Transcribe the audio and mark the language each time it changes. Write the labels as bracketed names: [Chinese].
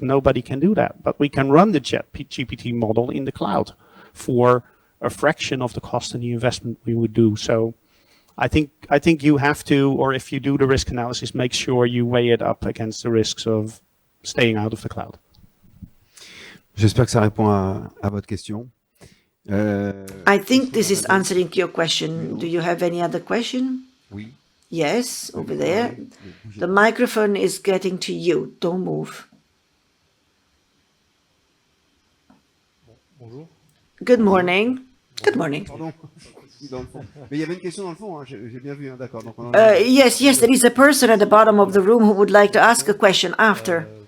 [English] Nobody can do that. But we can run the ChatGPT model in the cloud for a fraction of the cost and the investment we would do. So I think you have to, or if you do the risk analysis, make sure you weigh it up against the risks of staying out of the cloud. [French] J'espère que ça répond à votre question. [English] I think this is answering your question. Do you have any other question? [French] Oui. [English] Yes, over there. The microphone is getting to you. Don't move. Good morning. Good morning. [French] Pardon. Dans le fond. Mais il y avait une question dans le fond, hein, j'ai bien vu, hein, d'accord. Donc on [English] Yes, there is a person at the bottom of the room who would like to ask a question after.